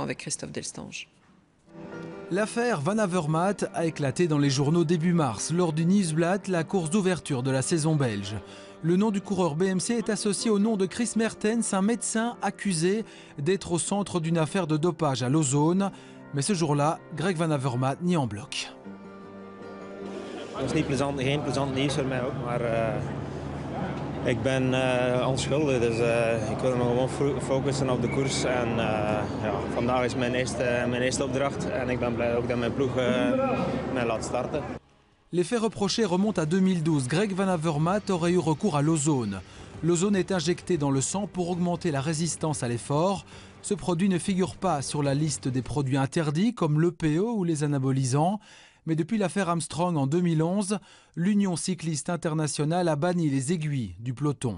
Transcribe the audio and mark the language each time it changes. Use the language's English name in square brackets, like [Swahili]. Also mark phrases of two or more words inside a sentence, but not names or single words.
[French] On fait le point avec Christophe Delstange. L'affaire Van Avermaet a éclaté dans les journaux début mars lors du Nieuwsblad, la course d'ouverture de la saison belge. Le nom du coureur BMC est associé au nom de Chris Mertens, un médecin accusé d'être au centre d'une affaire de dopage à Lausanne. Mais ce jour-là, Greg Van Avermaet nie en bloc. [Dutch] Het was niet plezant, geen plezant nieuws voor mij ook, maar ik ben onschuldig, dus ik wil me gewoon focussen op de koers. En ja, vandaag is mijn eerste opdracht en ik ben blij ook dat mijn ploeg mij laat starten. [French] Les faits reprochés remontent à 2012. Greg Van Avermaet aurait eu recours à l'ozone. L'ozone est injecté dans le sang pour augmenter la résistance à l'effort. Ce produit ne figure pas sur la liste des produits interdits comme l'EPO ou les anabolisants. Mais depuis l'affaire Armstrong en 2011, l'Union cycliste internationale a banni les aiguilles du peloton.